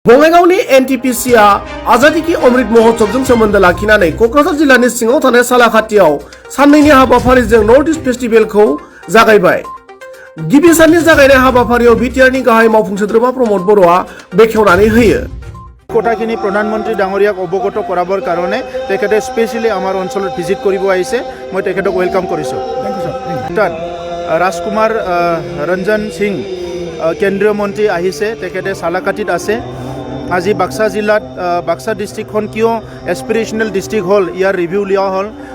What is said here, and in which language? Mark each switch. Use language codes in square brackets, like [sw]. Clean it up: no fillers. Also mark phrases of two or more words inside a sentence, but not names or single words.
[brx] बङाइगावनि एनटिपिसिआ आजादी की अमृत महोत्सवजों सोमोन्दो लाखिनानै क'क्राझार जिल्लानि सिङाव थानाय सालाखाथियाव साननैनि हाबाफारिजों नर्थ इस्ट फेस्टिभेलखौ जागायबाय। गिबि साननि जागायनाय हाबाफारियाव बिटिआरनि गाहाय मावफुं सोद्रोमा प्रमद बर'आ बेखेवनानै होयो। [as] কথাখিনি প্ৰধানমন্ত্ৰী ডাঙৰীয়াক অৱগত কৰাবৰ কাৰণে তেখেতে স্পেচিয়েলি আমাৰ অঞ্চলত ভিজিট কৰিব আহিছে। মই তেখেতক ৱেলকাম কৰিছোঁ। তাত ৰাজকুমাৰ ৰঞ্জন সিং কেন্দ্ৰীয় মন্ত্ৰী আহিছে, তেখেতে চালাকাটিত আছে। আজি বাক্সা জিলাত বাক্সা ডিষ্ট্ৰিক্টখন কিয় [en] aspirational district [as] হ'ল ইয়াৰ ৰিভিউ লোৱা হ'ল।